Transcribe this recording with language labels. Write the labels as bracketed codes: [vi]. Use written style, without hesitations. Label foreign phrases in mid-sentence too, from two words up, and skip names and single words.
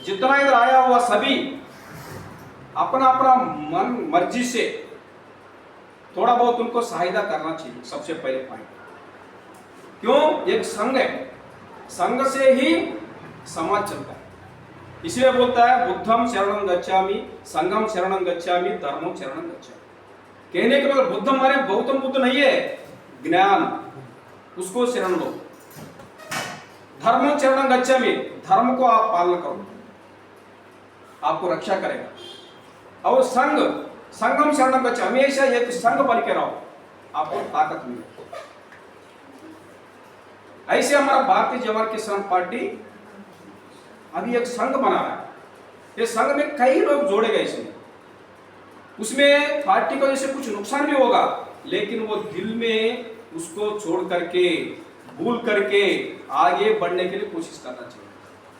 [hi] जितना इधर आया हुआ सभी अपना अपना मन मर्जी से थोड़ा बहुत उनको सहायता करना चाहिए। सबसे पहले पॉइंट क्यों, एक संघ है, संघ से ही समाज चलता है। इसलिए बोलता है [pi] बुद्धम शरणं गच्छामि, संघम शरणं गच्छामि, धर्मम शरणं गच्छामि। [hi] कहने के मतलब बुद्धम माने गौतम बुद्ध नहीं है, ज्ञान, उसको शरण लो। [pi] धर्मम शरणं गच्छामि, [hi] धर्म को आप पालन करो, आपको रक्षा करेगा। और संघ, [pi] संघम शरणं गच्छामि, [hi] हमेशा एक संघ बन के रहो, आपको ताकत मिलेगी। ऐसे हमारा भारतीय जनता किसान पार्टी अभी एक संघ बना रहा है। ये संघ में कई लोग जोड़े गए इसमें, उसमें पार्टी को जैसे कुछ नुकसान भी होगा, लेकिन वो दिल में उसको छोड़ करके, भूल करके आगे बढ़ने के लिए कोशिश करना चाहिए।